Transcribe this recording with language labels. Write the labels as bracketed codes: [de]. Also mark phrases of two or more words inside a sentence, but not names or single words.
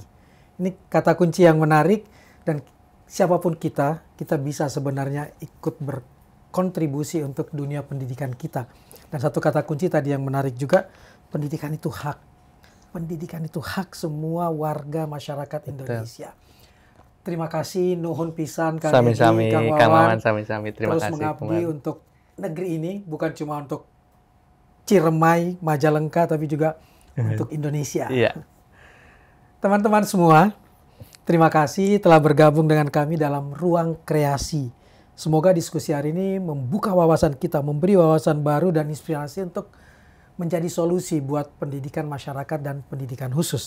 [id] Ini kata kunci yang menarik, dan siapapun kita bisa sebenarnya ikut berkontribusi untuk dunia pendidikan kita. Dan satu kata kunci tadi yang menarik juga, pendidikan itu hak. Pendidikan itu hak semua warga masyarakat Indonesia. Terima kasih, [su] nuhun pisan Kang [id] Sami-sami, Egi, Kang Wawan, sami-sami. Terima terus kasih. mengabdi untuk negeri ini, bukan cuma untuk Ciremai, Majalengka, tapi juga untuk Indonesia. Iya. Teman-teman semua, terima kasih telah bergabung dengan kami dalam Ruang Kreasi. Semoga diskusi hari ini membuka wawasan kita, memberi wawasan baru dan inspirasi untuk menjadi solusi buat pendidikan masyarakat dan pendidikan khusus.